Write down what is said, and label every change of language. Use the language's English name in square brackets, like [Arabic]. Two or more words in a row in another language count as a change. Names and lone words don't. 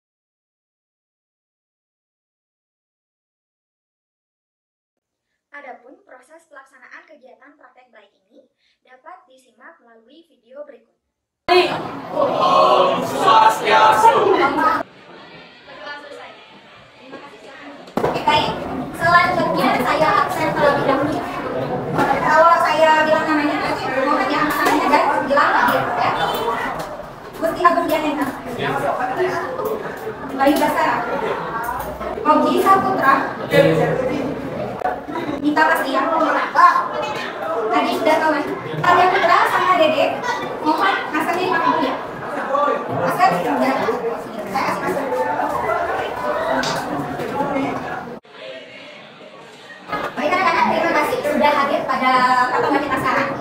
[Indonesian] Adapun proses pelaksanaan kegiatan praktek baik ini dapat disimak melalui video berikut. [Balinese] Om Swastiastu. [Indonesian] Baik, selanjutnya saya absen terlebih dahulu. Kalau saya bilang namanya, mohon yang namanya dan bilang lagi ya. Gusti Agung Dianenta. Bayu Basara. Ogi Saputra. Nita Pastia. Tadi sudah kawan. Arya Putra sama Dede. Mohon maskernya dipakai dulu ya. Masker sudah. Saya kasih masker. Baik anak-anak, terima kasih sudah hadir pada pertemuan kita sekarang ya.